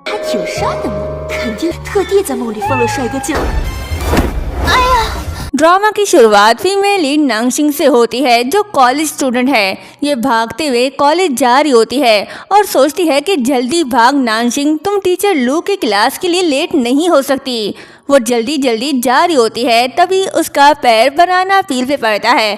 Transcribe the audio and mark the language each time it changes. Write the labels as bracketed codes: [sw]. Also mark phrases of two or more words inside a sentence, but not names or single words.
[zh] 有杀的梦，肯定特地在梦里放了帅哥劲儿。 [hi] ड्रामा की शुरुआत [en] female lead [hi] नांगशिंग से होती है जो [en] college student [hi] है। ये भागते हुए कॉलेज जा रही होती है और सोचती है कि जल्दी भाग नांगशिंग, तुम टीचर लू की क्लास के लिए लेट नहीं हो सकती। वो जल्दी जल्दी जा रही होती है, तभी उसका पैर [en] banana peel [hi] पे पड़ता है।